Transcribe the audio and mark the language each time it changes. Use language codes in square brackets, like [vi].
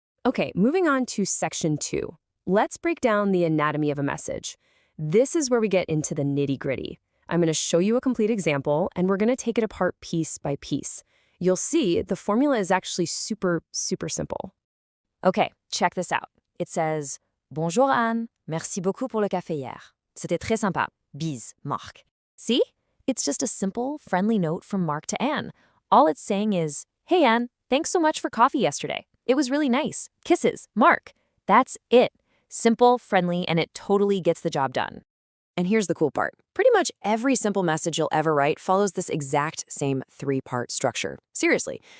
[en] Okay, moving on to section 2. Let's break down the anatomy of a message. This is where we get into the nitty-gritty. I'm going to show you a complete example, and we're going to take it apart piece by piece. You'll see the formula is actually super simple. Okay, check this out. [fr] It says, Bonjour Anne, merci beaucoup pour le café hier. C'était très sympa. Bis, Marc. See? [en] It's just a simple, friendly note from Mark to Anne. All it's saying is, hey Anne, thanks so much for coffee yesterday. It was really nice. Kisses, Mark. That's it. Simple, friendly, and it totally gets the job done. And here's the cool part. Pretty much every simple message you'll ever write follows this exact same 3-part structure. Seriously.